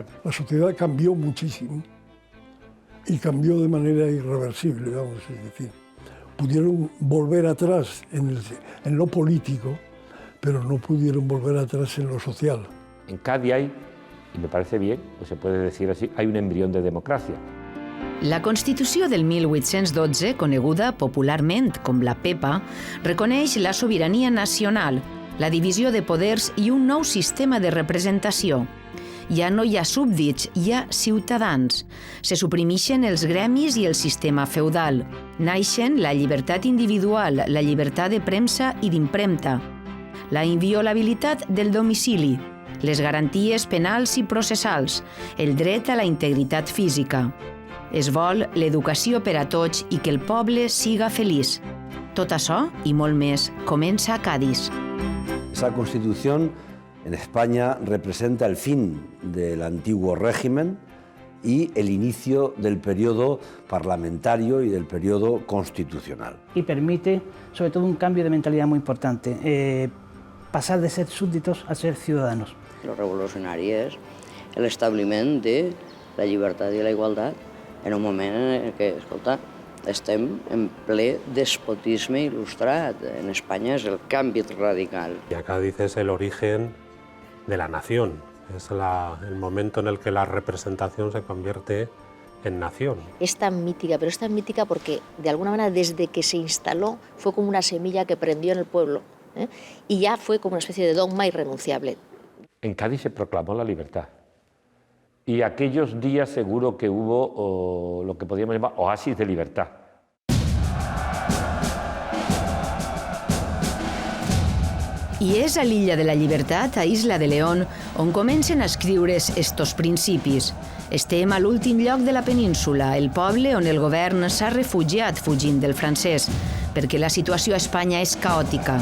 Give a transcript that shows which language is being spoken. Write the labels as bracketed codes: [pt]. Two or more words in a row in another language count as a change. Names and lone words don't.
[es] La sociedad cambió muchísimo y cambió de manera irreversible, vamos a decir. pudieron volver atrás en lo político, pero no pudieron volver atrás en lo social. En Cádiz hay, y me parece bien, o se puede decir así, hay un embrión de democràcia. [ca] La Constitució del 1812, coneguda popularment com la PEPA, reconeix la sobirania nacional, la divisió de poders i un nou sistema de representació. Ja no hi ha súbdits, hi ha ciutadans. Se suprimixen els gremis i el sistema feudal. Naixen la llibertat individual, la llibertat de premsa i d'impremta, la inviolabilitat del domicili, les garanties penals i processals, el dret a la integritat física. Es vol l'educació per a tots i que el poble siga feliç. Tot això i molt més comença a Cádiz. [es] Esa Constitución en España representa el fin del antiguo régimen y el inicio del periodo parlamentario y del periodo constitucional. Y permite, sobre todo, un cambio de mentalidad muy importante, pasar de ser súbditos a ser ciudadanos. [ca] Lo revolucionari és l'establiment de la llibertat i la igualtat en un moment en què, escolta, estem en ple despotisme il·lustrat. En Espanya és el canvi radical. [es] Y Cádiz es el origen de la nación, es el momento en el que la representación se convierte en nación. Es tan mítica, pero es tan mítica porque de alguna manera desde que se instaló fue como una semilla que prendió en el pueblo, y ya fue como una especie de dogma irrenunciable. En Cádiz se proclamó la libertad. Y aquellos días seguro que hubo lo que podríamos llamar oasis de libertad. [ca] I és a l'Illa de la Llibertat, a Isla de León, on comencen a escriure's estos principis. Estem a l'últim lloc de la península, el poble on el govern s'ha refugiat fugint del francès, perquè la situació a Espanya és caòtica.